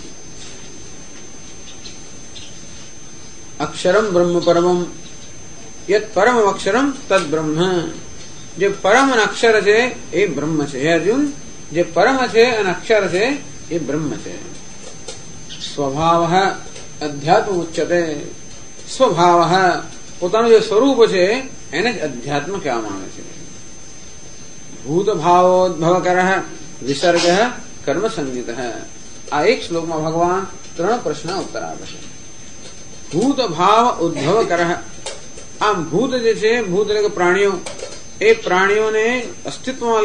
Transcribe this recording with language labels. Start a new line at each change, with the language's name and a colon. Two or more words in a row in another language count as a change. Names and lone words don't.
Sanskrit: अक्षरम ब्रह्म परमम यत् परम अक्षरम तद ब्रह्म
Gujarati: જે પરમ અક્ષર છે એ બ્રહ્મ છે હે અર્જુન જે પરમ છે અને અક્ષર છે એ બ્રહ્મ છે
Sanskrit: स्वभावः अध्यात्म उच्यते स्वभावः
Gujarati: પોતાનું જે સ્વરૂપ છે એને જ અધ્યાત્મ કહેવામાં આવે છે
Sanskrit: ભૂત ભાવોદ્ભવકરઃ વિસર્ગ કર્મ સંગીત
Gujarati: આ એક શ્લોકમાં ભગવાન 3 પ્રશ્નના ઉત્તર આપે છે
Sanskrit: ભૂત ભાવ ઉદ્ભવકરઃ
Gujarati: આમ ભૂત જે છે ભૂત એટલે કે પ્રાણીઓ એ પ્રાણીઓને અસ્તિત્વમાં